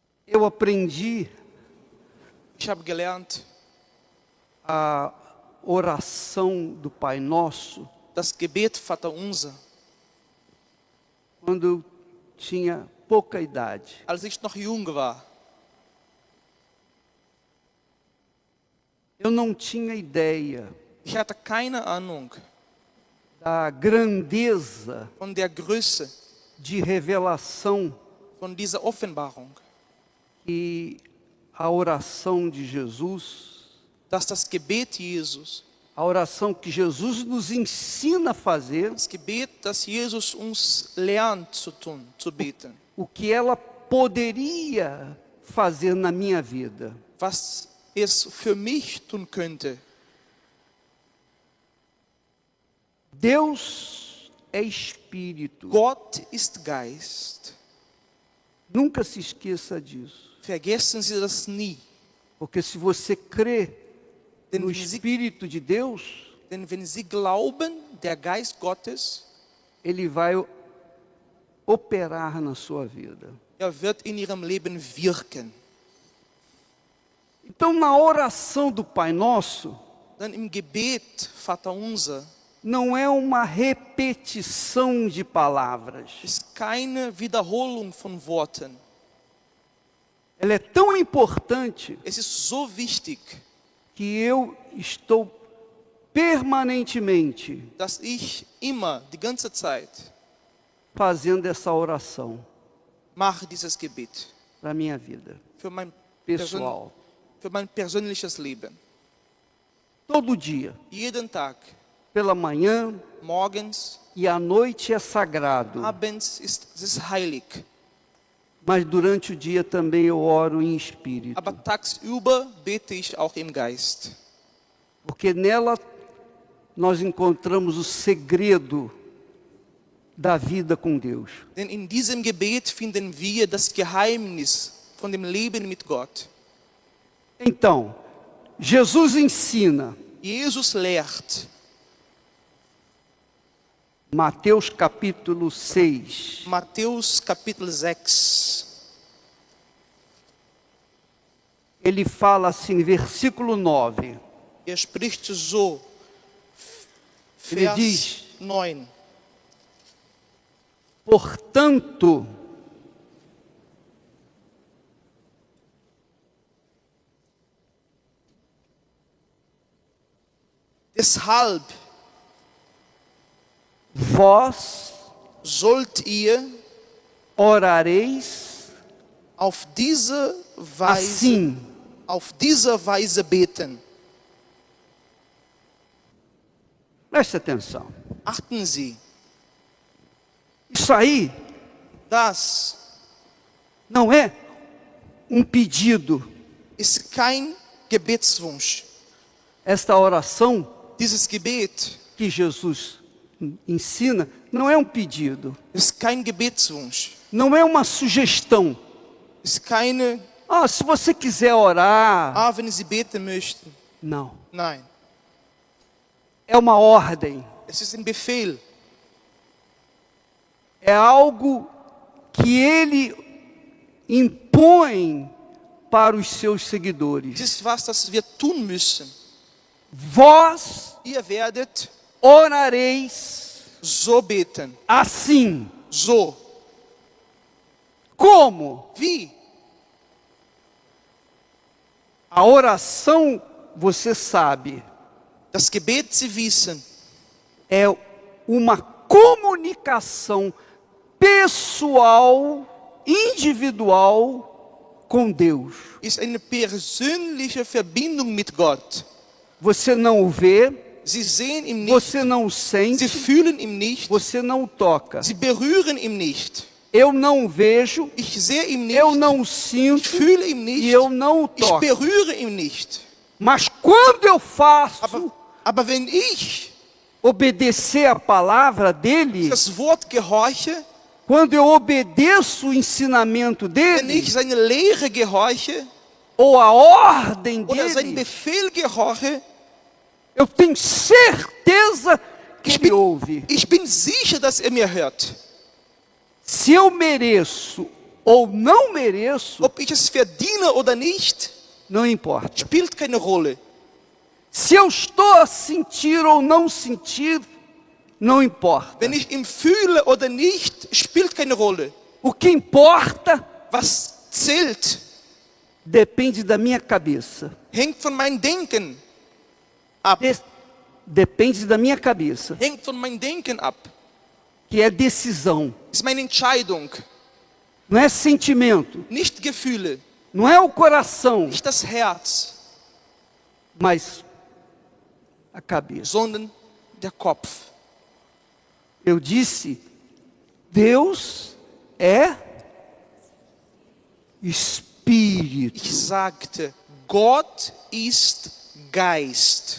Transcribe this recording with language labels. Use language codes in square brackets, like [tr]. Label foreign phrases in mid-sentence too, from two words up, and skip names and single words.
[pt] Eu aprendi [de] Ich habe gelernt, [pt] a oração do Pai Nosso [de] das Gebet Vater Unser, [pt] quando eu tinha pouca idade. [de] als ich noch jung war. [pt] Eu não tinha ideia [de] Ich hatte keine Ahnung [pt] da grandeza [de] von der Größe [pt] de revelação [de] von dieser Offenbarung, [pt] que a oração de Jesus, [de] dass das Gebet Jesus, [pt] a oração que Jesus nos ensina a fazer, [de] das Gebet, das Jesus uns lernt zu tun, zu beten, [pt] o que ela poderia fazer na minha vida. [de] was es für mich tun könnte. [pt] Deus é Espírito. [de] Gott ist Geist. [pt] Nunca se esqueça disso. [de] Vergessen Sie das nie. [pt] Porque se você crê [de] Denn [pt] no [de] wenn Sie, [pt] Espírito de Deus, [de] denn wenn Sie glauben, der Geist Gottes, [pt] Ele vai operar na sua vida. [de] wird in Ihrem Leben wirken. [pt] Então, na oração do Pai Nosso, [de] Dann im Gebet, Vater Unser, [pt] não é uma repetição de palavras. [de] ist keine Wiederholung von Worten. [pt] Ela é tão importante [de] Es ist so wichtig, [pt] que eu estou permanentemente [de] dass ich immer, die ganze Zeit, [pt] fazendo essa oração [de] mache dieses Gebet [pt] para a minha vida [de] Person- [pt] pessoal. [de] für mein persönliches Leben. [pt] Todo dia, [de] Jeden Tag, [pt] pela manhã [de] morgens, [pt] e à noite é sagrado. [de] abends ist es heilig. [pt] Mas durante o dia também eu oro em espírito. [de] Aber tagsüber bete ich auch im Geist. [pt] Porque nela nós encontramos o segredo da vida com Deus. [de] Denn in diesem Gebet finden wir das Geheimnis von dem Leben mit Gott. [pt] Então, Jesus ensina, [de] Jesus lehrt, [pt] Mateus capítulo 6, [de] Matthäus Kapitel 6. [pt] ele fala assim, versículo 9. [de] Spricht so, [pt] Ele [de] Vers [pt] diz: [de] 9. [pt] Portanto, [de] Deshalb [pt] vós [de] sollt ihr [pt] orareis [de] auf diese Weise, [pt] assim. [de] auf diese Weise beten. [pt] Preste atenção. [de] Achten Sie, [pt] Isso aí [de] das [pt] não é um pedido. [de] ist kein Gebetswunsch. [pt] Esta oração [de] Dieses Gebet [pt] que Jesus ensina não é um pedido, [de] ist kein Gebetswunsch. [pt] não é uma sugestão. [de] Ist keine, [pt] Se você quiser orar, [de] wenn Sie beten möchten. [pt] não. [de] Nein, [pt] É uma ordem, [de] es ist ein Befehl. [pt] é algo que ele impõe para os seus seguidores. [de] Es ist was, das wir tun müssen. [pt] Vós [de] Ihr werdet [pt] orareis [de] so beten. [pt] assim. [de] So. [pt] Como? [de] Wie? [pt] A oração, você sabe, [de] Das Gebet, Sie wissen, [pt] é uma comunicação pessoal, individual com Deus. [de] ist eine persönliche Verbindung mit Gott. [pt] Você não o vê, [de] Sie sehen ihn nicht, [pt] você não o [de] Sie [pt] sente, [de] fühlen ihn nicht, [pt] você não o toca. [de] Sie berühren ihn nicht. [pt] Eu não o vejo, [de] Ich sehe ihn nicht, [pt] eu não o [de] ich [pt] sinto [de] fühle ihn [pt] e [de] nicht, [pt] eu não o [de] ich [pt] toco. [de] berühre ihn nicht. [pt] Mas quando eu faço [de] Aber wenn ich [pt] obedecer a palavra dele, [de] das Wort gehorche, [pt] quando eu obedeço o ensinamento [de] wenn [pt] dele, [de] ich seine Lehre gehorche [pt] ou a ordem [de] oder seinen [pt] dele, [de] Befehl gehorche, [pt] eu tenho certeza que [de] Ich [pt] ele [de] bin- [pt] ouve. [de] ich bin sicher, dass er mir hört. [pt] Se eu mereço ou não mereço, [de] ob ich es verdiene oder nicht, [pt] não importa. [de] spielt keine Rolle. [pt] Se eu estou a sentir ou não sentir, não importa. [de] Wenn ich ihn fühle oder nicht, spielt keine Rolle. [pt] O que importa [de] Was zählt, [pt] depende da minha cabeça. [de] hängt von meinem Denken ab. [pt] Depende da minha cabeça, [de] Hängt von meinem Denken ab. [pt] que é decisão. [de] Ist meine Entscheidung. [pt] Não é sentimento, [de] Nicht Gefühle, [pt] não é o coração, [de] nicht das Herz, [pt] mas a cabeça. [de] sondern der Kopf. [pt] Eu disse, Deus é Espírito. [de] Ich sagte, Gott ist Geist.